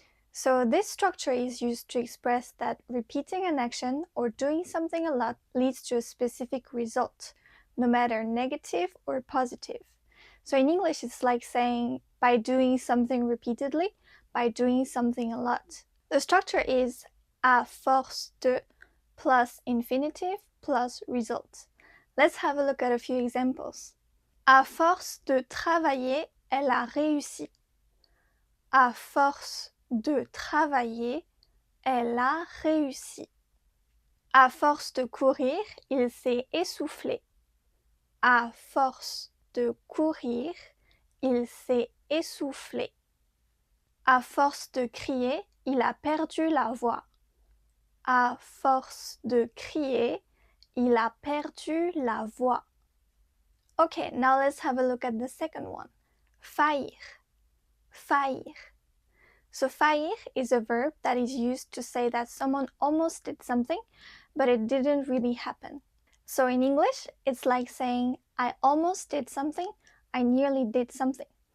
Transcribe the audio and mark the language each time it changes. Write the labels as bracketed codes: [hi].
[en] So this structure is used to express that repeating an action or doing something a lot leads to a specific result, no matter negative or positive. So in English, it's like saying by doing something repeatedly, by doing something a lot. The structure is à force de plus infinitive plus result. Let's have a look at a few examples. [fr] À force de travailler, elle a réussi. À force de travailler, elle a réussi. À force de courir, il s'est essoufflé. À force de courir, il s'est essoufflé. À force de crier, il a perdu la voix. À force de crier, il a perdu la voix. [en] Okay, now let's have a look at the second one. Faillir. Faillir. So faillir is a verb that is used to say that someone almost did something, but it didn't really happen. So in English, it's like saying, I almost did something, I nearly did something.